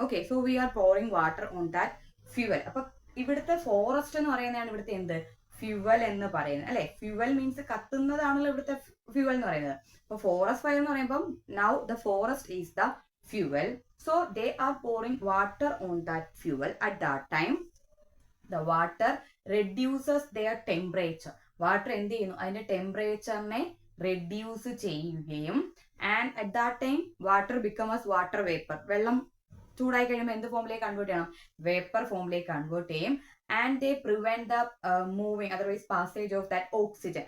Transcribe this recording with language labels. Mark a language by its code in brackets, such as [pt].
[ml] Okay, [en] So we are pouring water on that fuel. [ml] അപ്പൊ ഇവിടുത്തെ forest എന്ന് പറയുന്നതാണ് ഇവിടുത്തെ എന്ത്, ഫ്യൂവൽ എന്ന് പറയുന്നത്, അല്ലെ? ഫ്യൂവൽ മീൻസ് കത്തുന്നതാണല്ലോ ഇവിടുത്തെ ഫ്യൂവൽ എന്ന് പറയുന്നത്. അപ്പൊ ഫോറസ്റ്റ് ഫയർ എന്ന് പറയുമ്പോൾ [en] Now the forest is the fuel, so they are pouring water on that fuel. At that time the water reduces their temperature. [ml] Water എന്ത് ചെയ്യുന്നു, അതിന്റെ ടെമ്പറേച്ചറിനെ റെഡ്യൂസ് ചെയ്യുകയും, [en] And at that time water becomes water vapour. [ml] വെള്ളം ചൂടായി കഴിയുമ്പോൾ എന്ത് ഫോമിലേക്ക് convert ചെയ്യണം, വേപ്പർ ഫോമിലേക്ക് കൺവേർട്ട് ചെയ്യും. [en] And they prevent the moving otherwise passage of that oxygen.